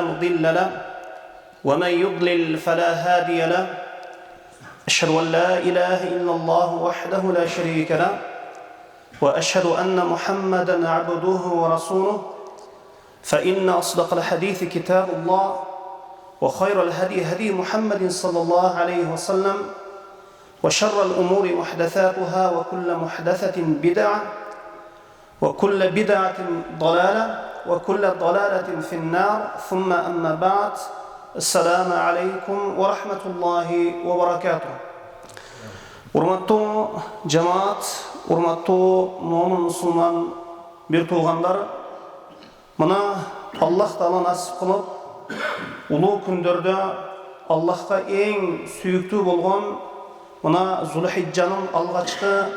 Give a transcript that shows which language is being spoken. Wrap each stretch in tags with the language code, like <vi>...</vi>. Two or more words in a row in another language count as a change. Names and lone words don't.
<ar>مضل له ومن يضلل فلا هادي له أشهد أن لا إله إلا الله وحده لا شريك له وأشهد أن محمدًا عبده ورسوله فإن أصدق الحديث كتاب الله وخير الهدي هدي محمد صلى الله عليه وسلم وشر الأمور محدثاتها وكل محدثة بدعة وكل بدعة ضلالة وكل ضلالة في النار ثم أما بعد السلام عليكم ورحمة الله وبركاته.</ar> <ky>Урматтуу жамаат, урматтуу момун мусулман бир туугандар, мына Аллах Таала насип кылып улуу күндөрдө Аллахка эң сүйүктүү болгон мына Зулхиджанын алгачкы</ky>